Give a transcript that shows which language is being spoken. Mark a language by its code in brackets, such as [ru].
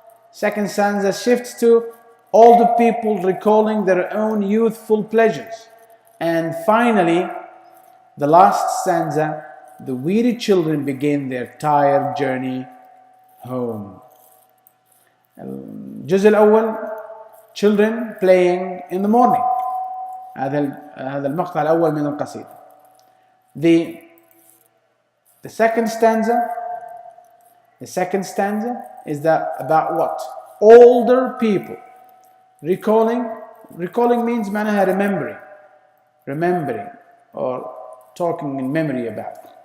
[en] Second stanza shifts to older people recalling their own youthful pleasures. And finally, the last stanza the weary children begin their tired journey home. [ar] الجزء الأول [en] children playing in the morning. [ar] هذا المقطع الأول من القصيدة. [en] The second stanza is that about what? Older people. Recalling means [ar] معناها [en] remembering or talking in memory about.